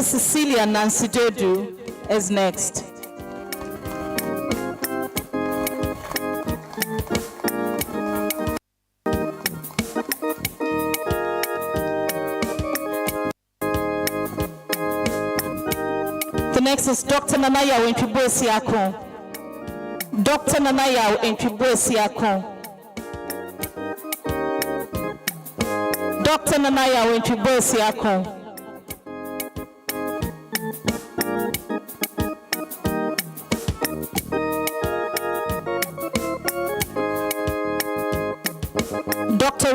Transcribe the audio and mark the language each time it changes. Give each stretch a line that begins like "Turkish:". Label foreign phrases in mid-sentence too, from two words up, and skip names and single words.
English: Cecilia Nancy Dedu is next. The next is Dr. Nanaya Wentibwesiako. Dr. Nanaya Wentibwesiako. Dr. Nanaya Wentibwesiako. Dr.